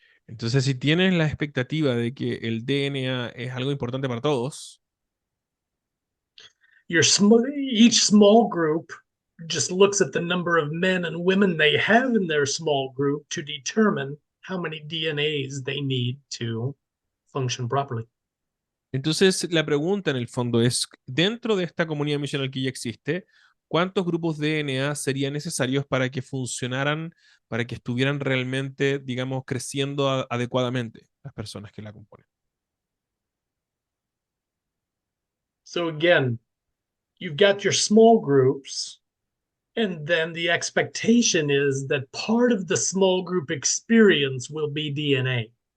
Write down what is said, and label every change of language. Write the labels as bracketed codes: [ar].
[es] Entonces, si tienes la expectativa de que el DNA es algo importante para todos, [en] each small group just looks at the number of men and women they have in their small group to determine how many DNAs they need to function properly. [es] entonces la pregunta en el fondo es, dentro de esta comunidad misional que ya existe, ¿cuántos grupos de DNA serían necesarios para que funcionaran, para que estuvieran realmente, digamos, creciendo adecuadamente las personas que la componen? [en] So again, you've got your small groups, and then the expectation is that part of the small group experience will be DNA.